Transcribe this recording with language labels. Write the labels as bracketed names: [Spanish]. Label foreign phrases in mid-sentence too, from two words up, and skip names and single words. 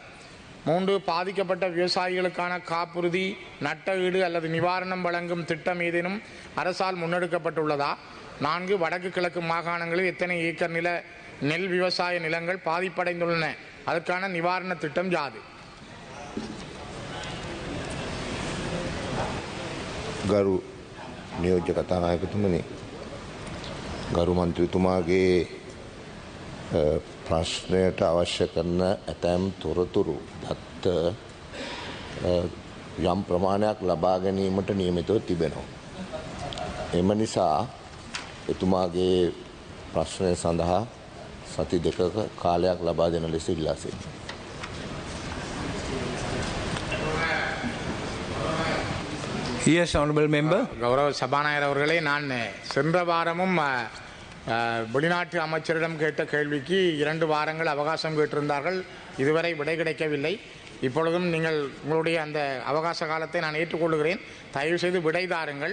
[Tamil] 3. பாதிக்கப்பட்ட விவசாயிகளுக்கான காப்புறுதி, நட்ட ஈடு அல்லது நிவாரணம் வழங்கும் திட்டம் ஏதேனும் அரசால் முன்னெடுக்கப்பட்டுள்ளதா? 4. வடக்கு கிழக்கு மாகாணங்களில் எத்தனை ஏக்கர் நெல் விவசாய நிலங்கள் பாதிப்படைந்துள்ளன? அதற்கான நிவாரண திட்டம் யாது? [Sinhala] ගරු නියෝජ්‍ය කතානායකතුමනි, ගරු මන්ත්‍රීතුමාගේ ප්‍රශ්නයට අවශ්‍ය කරන ඇතැම් තොරතුරු දත්ත යම් ප්‍රමාණයක් ලබා ගැනීමට නියමිතව තිබෙනවා. එම නිසා එතුමාගේ ප්‍රශ්නය සඳහා සති 2ක කාලයක් ලබා දෙන ලෙස ඉල්ලා සිටිනවා. [English] Yes, honourable member. [Tamil] கௌரவ சபாநாயகர் அவர்களே, நான் சென்ற வாரமும் வெளிநாட்டு அமைச்சரிடம் கேட்ட கேள்விக்கு 2 வாரங்கள் அவகாசம் கேட்டிருந்தார்கள். இதுவரை விடை கிடைக்கவில்லை. இப்பொழுதும் நீங்கள் உங்களுடைய அந்த அவகாச காலத்தை நான் ஏற்றுக்கொள்கிறேன். தயவு செய்து விடை தாருங்கள்.